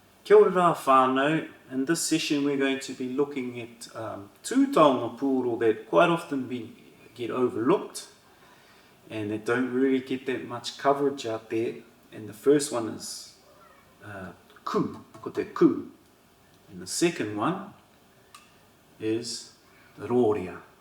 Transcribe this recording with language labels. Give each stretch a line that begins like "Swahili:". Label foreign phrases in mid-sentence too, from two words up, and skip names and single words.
Māori: Kia ora whānau.
English: In this session we're going to be looking at two
Māori: Taonga Puoro
English: that quite often get overlooked and that don't really get that much coverage out there. And the first one is Kū,
Māori: ko te Kū.
English: And the second one is the Roria.